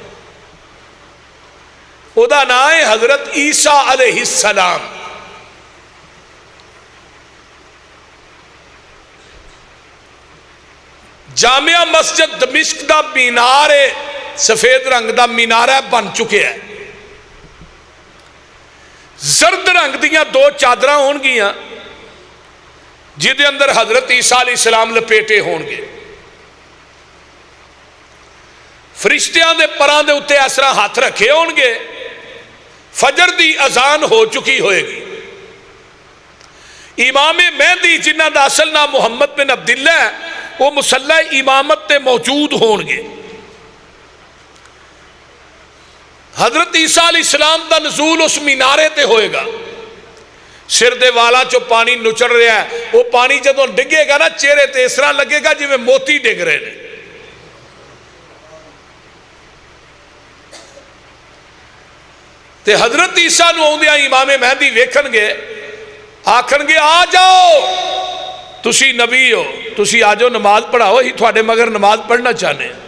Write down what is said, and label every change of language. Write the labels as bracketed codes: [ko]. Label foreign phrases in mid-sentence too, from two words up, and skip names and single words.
[pa] او دا نام ہے حضرت عیسیٰ [ar] علیہ السلام [pa] جامعہ مسجد دمشق دا مینار سفید رنگ دا مینارہ بن چکے ہے زرد رنگ دیاں 2 چادراں ہون گیاں جدے اندر حضرت عیسیٰ [ar] علیہ السلام [pa] لپیٹے ہون گے فرشتیاں دے پران دے اتے اسرا ہاتھ رکھے ہون گے فجر دی اذان ہو چکی ہوئے گی امام مہدی جنہ دا اصل نام محمد بن عبداللہ ہے وہ مصلی امامت تے موجود ہون گے حضرت عیسیٰ [ar] علیہ السلام [pa] دا نزول اس مینارے تے ہوئے گا سر دے والا چو پانی نچڑ رہا ہے وہ پانی جدوں ڈگے گا نا چہرے تے اس طرح لگے گا جی میں موتی ڈگ رہے نے تے حضرت عیسیٰ نو آؤندیاں امام مہدی ویکھن گے آکھن گے آ جاؤ تسی نبی ہو تسی آجو نماز پڑھاؤ ہی تھوڑے مگر نماز پڑھنا چاہنے